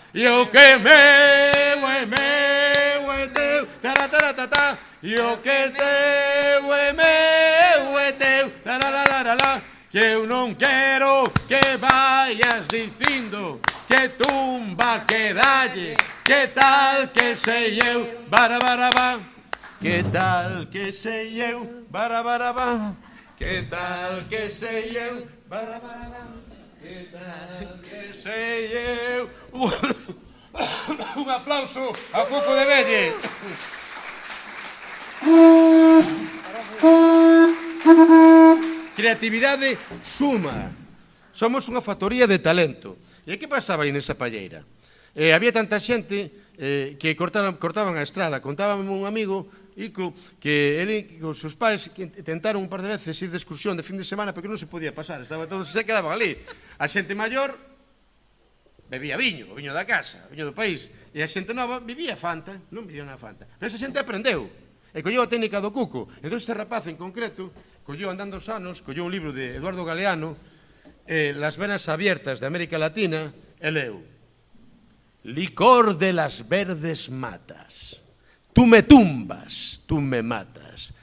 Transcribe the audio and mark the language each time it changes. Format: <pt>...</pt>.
<gl>E o que meu é teu, taratatata, e o que teu é teu, la, que eu non quero que vayas dicindo que tumba que dalle, que tal que sei eu, barabara, que tal que sei eu, barabara, que tal que sei eu, barabara, que tal que sei eu. Un aplauso a Cuco de Velle. Creatividade suma. Somos unha factoría de talento. E que pasaba aí nesa palleira? Había tanta xente que cortaban a estrada. Contábame un amigo, Ico, que ele con seus pais tentaron un par de veces ir de excursión de fin de semana porque non se podía pasar, todos se quedaban ali. A xente maior bebía viño, o viño da casa, o viño do país, e a xente nova vivía Fanta, non vivía na Fanta. Pero esa xente aprendeu, e colleu a técnica do Cuco. Entón este rapaz en concreto, colleu andando os anos, colleu un libro de Eduardo Galeano, Las venas abiertas de América Latina, e leu:</gl> <es>licor de las verdes matas, tú me tumbas, tú me matas.</es>